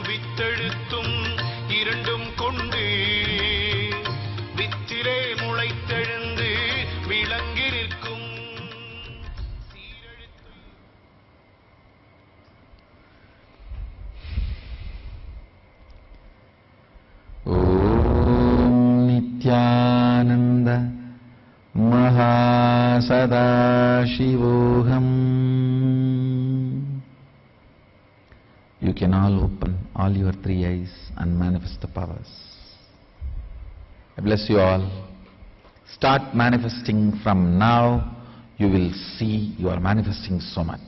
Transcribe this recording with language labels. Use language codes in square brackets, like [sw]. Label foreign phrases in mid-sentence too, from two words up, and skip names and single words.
[ta] வித்தெழுத்தும் இரண்டும் கொண்டு வித்திலே முளைத்தெழுந்து விளங்கி நிற்கும் [sa] नित्यानन्द महासदाशिवोऽहम्. [en] You can all open all your three eyes and manifest the powers. I bless you all. Start manifesting from now. You will see you are manifesting so much.